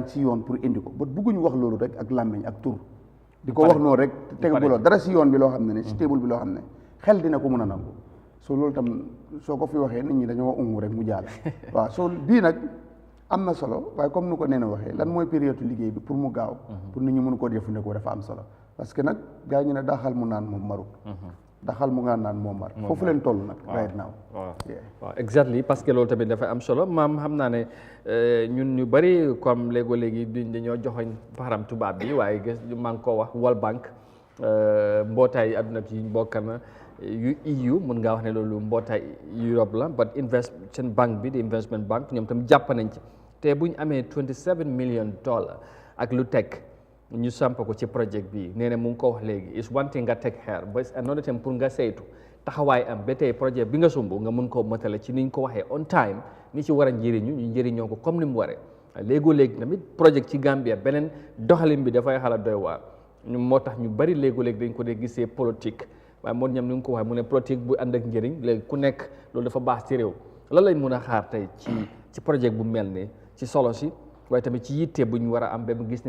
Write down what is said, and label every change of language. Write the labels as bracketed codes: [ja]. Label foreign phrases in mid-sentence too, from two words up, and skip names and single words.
[wo] ngi si yoon pour indi ko ba bëgguñu wax loolu rek ak làmmiñ ak tur di ko wax noonu rek tegaguloo dara si yoon bi loo xam ne si table bi loo xam ne xel dina ko mën a nangu soo loolu tam soo ko fi waxee nit ñi dañoo ungu rek mu jàll waaw soo bii nag am na solo waaye comme nu ko nee na waxee lan mooy période liggéey bi pour mu gaaw pour nit ñi mën koo jëfandikoo dafa am solo parce que nag gaa ñu ne daxal mu naan moom marut daxal mu nga naan moom mar foofu leen toll nag [en] right now [wo] waaw exactly parce que loolu tamit dafa am solo maam xam naa ne ñun ñu bëri comme léegi dañoo joxoñ baram tubaab bi waaye gis maa ngi koo wax World Bank mbootaay adduna bi bokk na yu EU mun ngaa wax ne loolu mbootaay Europe la but seen banque bi di [en] investment bank [wo] ñoom tam jàpp nañ ci te bu ñu amee $27 million ak lu teg ñu samp ko ci projet bi nee na mu ngi ko wax léegi [en] is one thing [wo] nga teg xeer ba [en] another thing [wo] pour nga saytu taxawaay am ba tey projet bi nga sumb nga mun koo matale ci ni ñu ko waxee [en] on time [wo] ni ci war a njëriñu ñu njëriñoo ko comme ni mu waree léegoo-léeg tamit projet ci Gambia beneen doxalin bi dafay xala doy waar ñu moo tax ñu bari léegoo-léeg dañ ko dee gisee politique waaye moo ñam ni nga ko waxee mu ne politique bu ànd ak njëriñ léegi ku nekk loolu dafa baax ci réew lan lañ mun a xaar tey ci projet bu mel ni ci solo si waaye tamit ci yitte bu ñu war a am ba mu gis ne